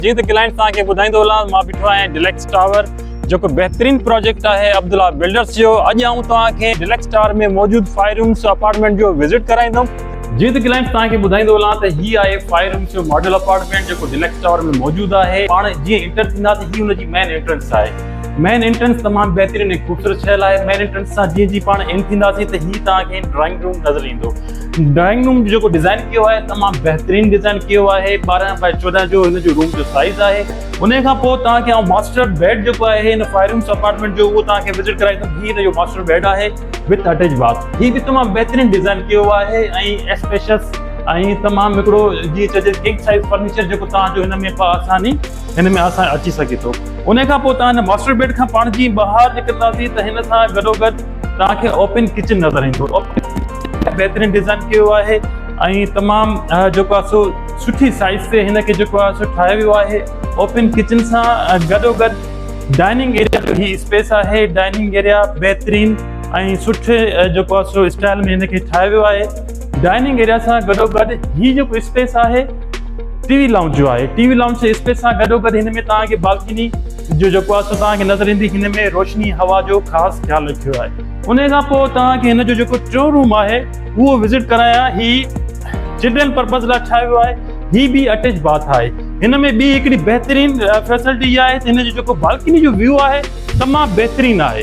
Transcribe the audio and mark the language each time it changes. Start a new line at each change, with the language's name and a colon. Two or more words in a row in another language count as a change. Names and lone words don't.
Sindhi: जी तो क्लाइंट तव्हांखे ॿुधाईंदो हलां मां बीठो आहियां डिलैक्स टावर जेको बेहतरीन प्रोजेक्ट है अब्दुल्ला बिल्डर्स जो। अॼु आऊं तव्हांखे डिलैक्स टावर में मौजूद 5
English: rooms apartment
Sindhi: जो विजिट कराईंदुमि। जी तो क्लाइंट तव्हांखे ॿुधाईंदो हलां त ही आहे 5
English: rooms jo model apartment
Sindhi: जेको डिलैक्स टावर में मौजूद है। पाण जीअं इंटर थींदासीं ही उनजी
English: main entrance
Sindhi: है।
English: main entrance
Sindhi: तमाम बेहतरीन खूबसूरत शहर है।
English: main entrance
Sindhi: से जी जी पान इन थींदासीं त ही तव्हांखे
English: drawing room
Sindhi: नजर ईंदो।
English: drawing room
Sindhi: जो डिजाइन
Urdu: کیا ہے
Sindhi: तमाम बेहतरीन डिजाइन
Urdu: کیا ہے.
Sindhi: 12x14 जो इन जो रूम जो साइज है। उन खां पोइ तव्हांखे
English: master bed
Sindhi: जो है इन 5
English: rooms apartment
Sindhi: जो वो तव्हांखे विजिट कराईंदुमि। ही इन जो
English: master bed
Sindhi: है
English: with attach bath.
Sindhi: ही भी तमाम बेहतरीन डिजाइन
Urdu: کیا ہے
Sindhi: ऐं स्पेशियस तमाम हिकिड़ो जी चइजे
English: king size furniture
Sindhi: जो तव्हांजो हिन में आसानी हिन में आसां अची सके थो। उन खां पोइ तव्हां
English: master bed
Sindhi: खां पाण जी ॿाहिरि निकिरंदासीं त हिन सां गॾोगॾु तव्हांखे
English: open kitchen
Sindhi: नज़र ईंदो। बेहतरीन डिज़ाइन कयो आहे ऐं तमाम जेको आहे सो सुठी साइज से हिन खे जेको आहे सो ठाहियो वियो आहे।
English: open kitchen
Sindhi: सां गॾोगॾु
English: dining area
Sindhi: जो ही स्पेस आहे।
English: dining area
Sindhi: बेहतरीन ऐं सुठे जेको आहे सो स्टाइल में हिन खे ठाहियो वियो आहे।
English: dining area
Sindhi: सां गॾोगॾु ही जेको स्पेस आहे
English: TV lounge
Sindhi: जो है।
English: TV lounge
Sindhi: से स्पेस सां गॾोगॾु हिन में तव्हांखे बालकनी जो जेको आहे सो तव्हांखे नज़र ईंदी। हिन में रोशनी हवा जो ख़ासि ख्यालु रखियो आहे। उन खां पोइ तव्हांखे हिन जो जेको टियों रूम आहे उहो विजिट करायां। ही
English: children purpose
Sindhi: लाइ ठाहियो वियो आहे। ही भी
English: attach bath
Sindhi: आहे। हिन में ॿी हिकिड़ी बेहतरीन फैसिलिटी इहा आहे त हिन जो जेको बालकनी जो व्यू आहे तमामु बेहतरीन आहे।